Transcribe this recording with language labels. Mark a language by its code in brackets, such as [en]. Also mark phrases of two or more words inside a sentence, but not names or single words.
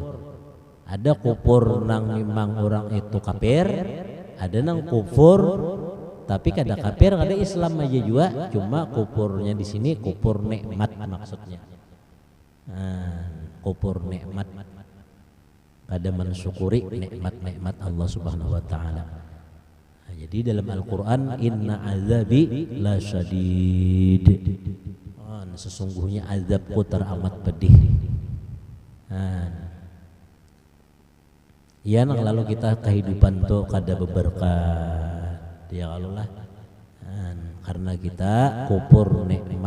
[bjn] Ada kufur nang memang orang itu kafir, ada nang kufur tapi kada kafir kada Islam aja juga, cuma kufurnya di sini kufur nikmat maksudnya. Kufur nikmat. Kada mensyukuri nikmat-nikmat Allah [ar] Subhanahu wa taala. [bjn] Jadi dalam Al-Qur'an [ar] inna azabi lasyadid. [id] Sesungguhnya azabku teramat pedih. [bjn] Ya nang lalu kita kehidupan tuh kada beberkah. Ya Allah lah. Karena kita kufur nikmat.